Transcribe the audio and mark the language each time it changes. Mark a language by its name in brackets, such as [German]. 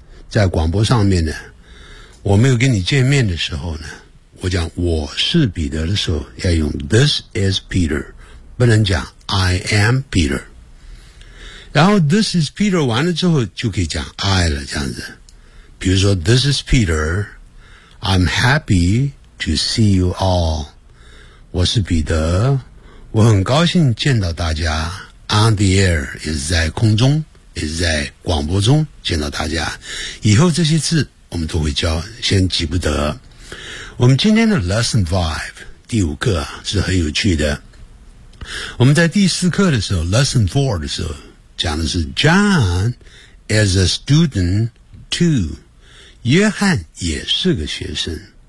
[Chinese] 在广播上面呢，我没有跟你见面的时候呢，我讲我是彼得的时候要用 [English] this is Peter, [Chinese] 不能讲 [English] I am Peter。 [Chinese] 然后 [English] this is Peter [Chinese] 完了之后就可以讲 I 了，这样子。比如说 [English] this is Peter, I'm happy to see you all, [Chinese] 我是彼得，我很高兴见到大家。 [English] on the air [Chinese] 也是在空中，也是在广播中见到大家。以后这些字我们都会教，先记不得。我们今天的 Lesson 5, 第五课啊，是很有趣的。我们在第四课的时候 ,Lesson 4的时候讲的是 [English] John is a student too, [Chinese] 约翰也是个学生。